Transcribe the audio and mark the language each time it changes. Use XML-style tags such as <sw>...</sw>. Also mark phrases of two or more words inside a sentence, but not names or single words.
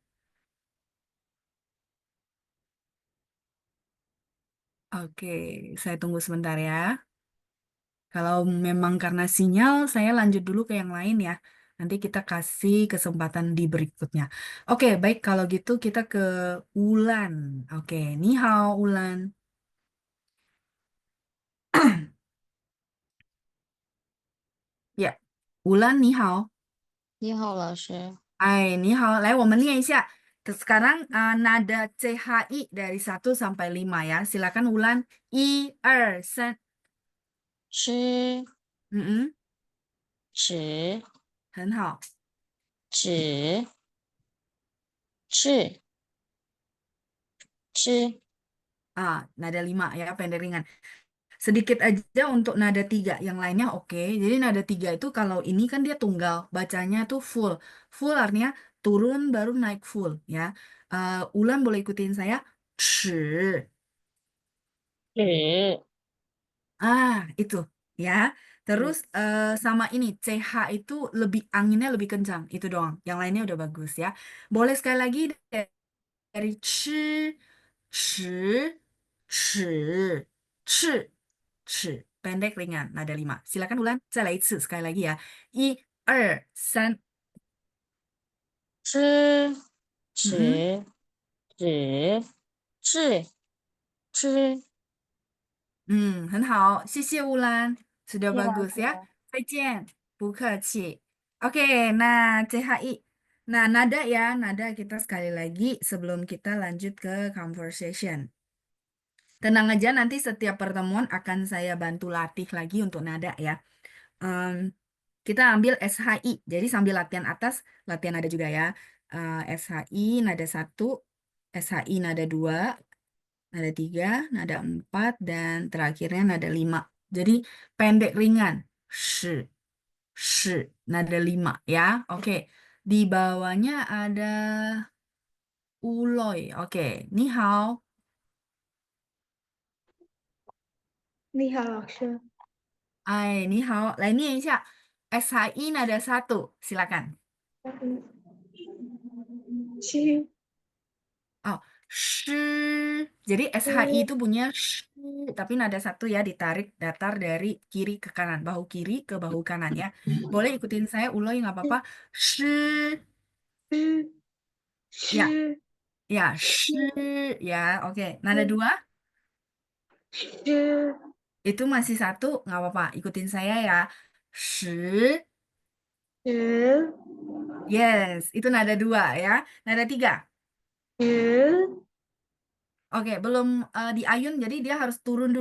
<id>Oke, saya tunggu sebentar ya. Kalau memang karena sinyal, saya lanjut dulu ke yang lain ya. Nanti kita kasih kesempatan di berikutnya. Oke, baik kalau gitu kita ke Ulan. Oke,</id> <zh>你好 Ulan. Ya, Ulan 你好. 你好，老师。哎，你好，来，我们练一下.</zh> <id>Sekarang nada CHI dari 1 sampai 5 ya. Silakan Ulan. 1, 2, 3.</id> <zh>吃 Mm-mm, 纸很好. 纸是吃</zh> <id>Nada 5 ya, pendek ringan. Sedikit aja untuk nada 3, yang lainnya oke. Jadi nada 3 itu kalau ini kan dia tunggal, bacanya tuh full. Full artinya turun baru naik full ya. Ulan boleh ikutin saya.</id> <zh>齿. 纸</zh> <id>Itu ya. Terus sama ini CH itu lebih anginnya lebih kencang, itu doang. Yang lainnya udah bagus ya. Boleh sekali lagi dari</id> <zh>吃, 吃, 齿, 齿, 齿.</zh> <id>Pendek ringan, nada 5. Silakan ulang,</id> <zh>再来一次</zh> <id>sekali lagi ya. 1, 2, 3.</id> <zh>吃 Mm-mm. 纸是吃。很好，谢谢乌兰，sudah 谢老</zh> <id>bagus ya.</id> <zh>师。再见，不客气.</zh> <id>Oke, nah CHI. Nah, nada ya, nada kita sekali lagi sebelum kita lanjut ke conversation. Tenang aja, nanti setiap pertemuan akan saya bantu latih lagi untuk nada ya. Em, kita ambil SHI, jadi sambil latihan atas, latihan nada juga ya. SHI nada satu, SHI nada dua, nada tiga, nada empat, dan terakhirnya nada lima. Jadi pendek ringan. Shi, shi, nada lima ya. Oke. Di bawahnya ada uloy. Oke.</id> <zh>你好. 你好，老师。你好. 来念一下.</zh> <id>SHI nada satu. Silakan.</id> <zh>吃</zh> <id>Oh, shi. Jadi SHI itu bunyinya shi, tapi nada satu ya, ditarik datar dari kiri ke kanan, bahu kiri ke bahu kanan ya. Boleh ikutin saya uloy nggak apa-apa. Shi,</id> <zh>吃</zh> <id>ya,</id> <zh>吃</zh> <id>ya, shi,</id> <zh>吃</zh> <id>ya, oke. Nada dua</id> <zh>吃</zh> <id>itu masih satu, nggak apa-apa. Ikutin saya ya. Shi,</id> <zh>吃</zh> <id>yes, itu nada dua ya. Nada tiga,</id> <zh>吃</zh> <id>oke, belum diayun, jadi dia harus turun dulu.</id>